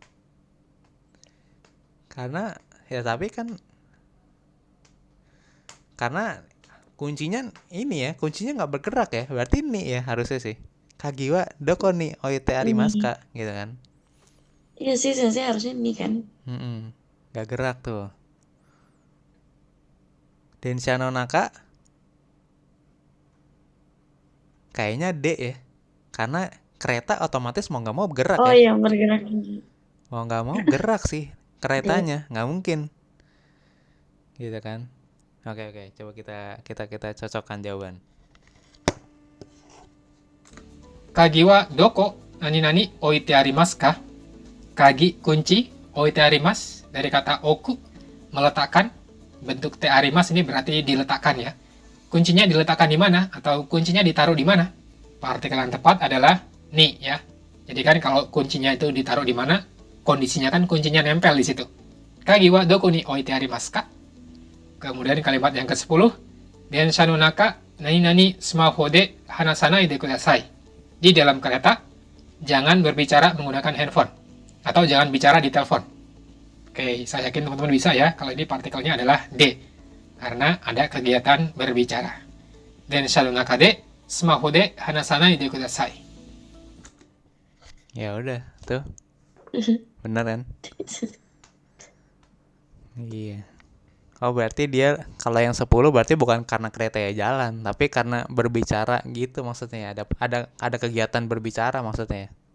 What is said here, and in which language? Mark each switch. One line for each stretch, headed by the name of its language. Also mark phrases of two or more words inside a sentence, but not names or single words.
Indonesian: Karena ya tapi kan karena kuncinya ini ya, kuncinya nggak bergerak ya. Berarti nih ya harusnya sih.
Japanese: Kagiwa doko nih oite
Indonesian: Ini.
Japanese: arimaska
Indonesian: gitu kan. Iya sih sensei harusnya ini kan. Gak gerak tuh.
Japanese: Densha no naka
Indonesian: kayaknya D ya. Karena kereta otomatis mau nggak mau bergerak Oh ya. iya bergerak. Mau nggak mau gerak sih keretanya, nggak mungkin. Gitu kan. Oke, coba kita cocokkan jawaban.
Japanese: Kagi wa doko nani oite arimasu ka?
Indonesian: Kagi kunci
Japanese: oite arimasu
Indonesian: dari kata oku meletakkan. Bentuk
Japanese: te arimasu
Indonesian: ini berarti diletakkan ya. Kuncinya diletakkan di mana atau kuncinya ditaruh di mana? Partikel yang tepat adalah ni ya. Jadi kan kalau kuncinya itu ditaruh di mana, kondisinya kan kuncinya nempel di situ.
Japanese: Kagi wa doko ni oite arimasu ka?
Indonesian: Kemudian kalimat yang ke-10,
Japanese: densha no naka nani smartphone de hanasanai de kudasai.
Indonesian: Di dalam kereta, jangan berbicara menggunakan handphone. Atau jangan bicara di telepon. Oke, saya yakin teman-teman bisa ya, kalau ini partikelnya adalah D. Karena ada kegiatan berbicara.
Japanese: Densha no naka de smartphone de hanasanai de kudasai.
Indonesian: Ya udah, tuh. Bener kan? Iya. Oh berarti dia kalau yang 10 berarti bukan karena kereta ya jalan, tapi karena berbicara gitu maksudnya. Ada kegiatan berbicara maksudnya.